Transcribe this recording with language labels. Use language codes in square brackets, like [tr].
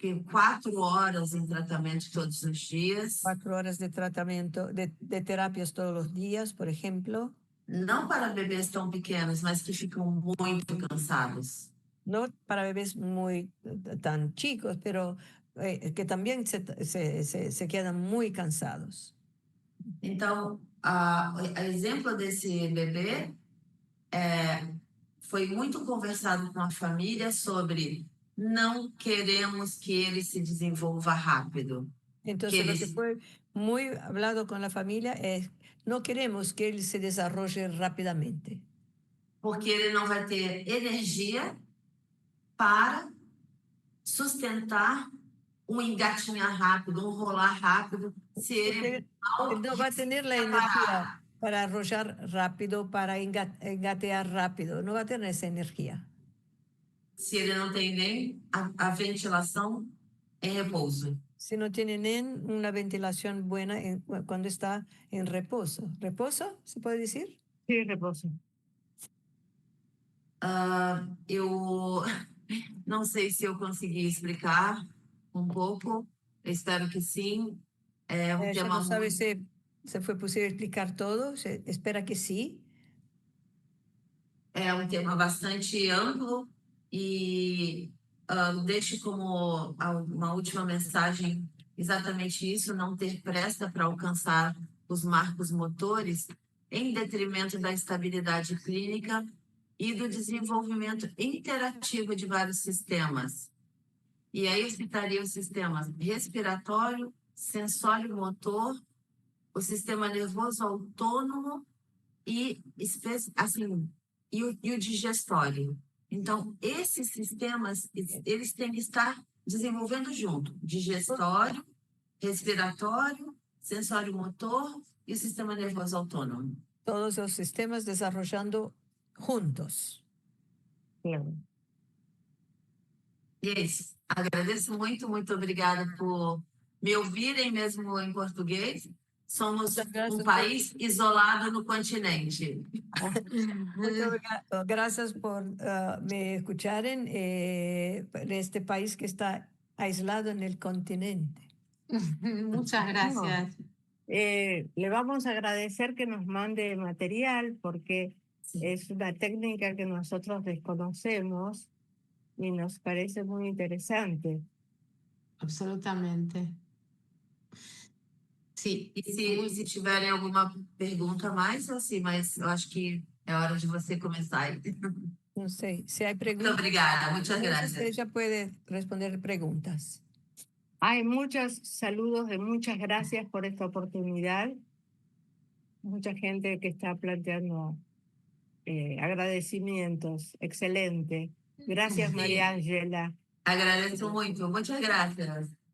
[pt] 4 horas em tratamento todos os dias. [es] 4 horas de tratamiento, de terapias todos los días, por ejemplo. [pt] Não para bebês tão pequenos, mas que ficam muito cansados. [es] No para bebés muy tan chicos, pero que también se quedan muy cansados. [pt] Então, a exemplo desse bebê, foi muito conversado com a família sobre não queremos que ele se desenvolva rápido. [es] Entonces, lo que fue muy hablado con la familia es, no queremos que él se desarrolle rápidamente. [pt] Porque ele não vai ter energia para sustentar um engatinhar rápido, um rolar rápido, se ele [es] no va a tener la energía para arrollar rápido, para engatear rápido, no va a tener esa energía. [pt] Se ele não tem nem a ventilação em repouso. [es] Si no tiene ni una ventilación buena cuando está en reposo. ¿Reposo se puede decir? Sí, reposo. [pt] Eu não sei se eu consegui explicar um pouco, eu espero que sim. É um [es] Ella [pt] tema [es] no sabe [pt] muito... [es] se fue posible explicar todo, espera que sí. [pt] É um tema bastante amplo e deixo como uma última mensagem exatamente isso, não ter pressa para alcançar os marcos motores em detrimento da estabilidade clínica e do desenvolvimento interativo de vários sistemas. E aí eu citaria os sistemas respiratório, sensório motor, o sistema nervoso autônomo e, assim, e o digestório. Então, esses sistemas, eles têm que estar desenvolvendo junto. Digestório, respiratório, sensório motor e o sistema nervoso autônomo. [es] Todos los sistemas desarrollando juntos. Claro. [pt] E é isso. Agradeço muito, muito obrigada por me ouvirem mesmo em português. Somos um país isolado no continente. [es] Muchas gracias por me escuchar en este país que está aislado en el continente. Muchas gracias. Le vamos a agradecer que nos mande material porque es una técnica que nosotros desconocemos y nos parece muy interesante. Absolutamente. Sí. [pt] E se tiverem alguma pergunta mais, assim, mas eu acho que é hora de você começar. [es] No sé, si hay preguntas. [pt] Muito obrigada, [es] muchas gracias. Ella puede responder preguntas. Hay muchos saludos de muchas gracias por esta oportunidad. Mucha gente que está planteando agradecimientos. Excelente. Gracias, Sí. María Ángela. [pt] Agradeço muito, [es] muchas gracias.